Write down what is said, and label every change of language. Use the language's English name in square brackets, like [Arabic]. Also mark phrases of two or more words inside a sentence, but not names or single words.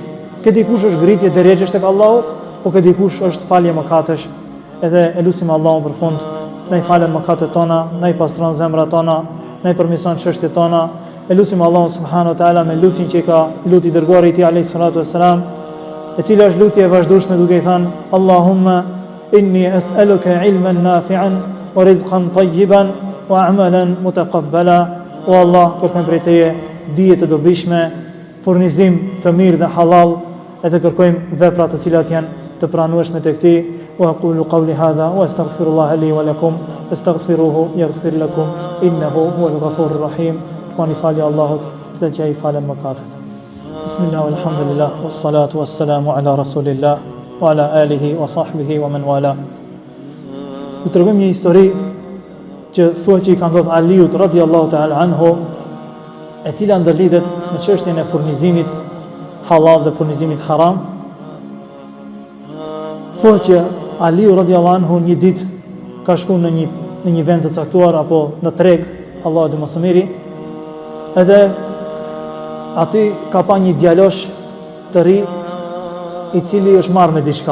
[Albanian] Këtë dikush është ngritje derexhesh tek Allahu, po këtë dikush është falje mëkatesh. Edhe e lutim Allahun për fund, na i falën mëkatet tona, na i pastron zemrat tona, na i përmirëson çështjet tona. E lutim Allahun [Arabic] سبحانه وتعالى [Albanian] me lutjen që ka luti dërguari i tij [Arabic] عليه الصلاة والسلام, [Albanian] e cila është lutje e vazhdueshme duke i thënë [Arabic] اللهم إني أسألك علما نافعا ورزقا طيبا وعملا متقبلا. [Albanian] O Allah, kërkojmë prej teje dije të dobishme, furnizim të mirë dhe halal, edhe kërkojmë vepra të cilat janë të pranueshme tek ti. [Arabic] وأقول قولي هذا وأستغفر الله لي ولكم فاستغفروه يغفر لكم إنه هو الغفور الرحيم. [Albanian] Kërkoni falje Allahut, për të që ai falen mëkatet. [Arabic] بسم الله والحمد لله والصلاة والسلام على رسول الله وعلى آله وصحبه ومن والى. [Albanian] Ju tregojmë një histori që thuhet që i ka ndodhur Aliut [Arabic] رضي الله تعالى عنه, [Albanian] e cila ndërlidhet me çështjen e furnizimit halal dhe furnizimit haram. Thuhet që Aliu [Arabic] رضي الله عنه [Albanian] një ditë ka shkuar në një vend të caktuar apo në treg, Allahu dhe më së miri, edhe aty ka pa një djalosh të ri i cili është marrë me diçka.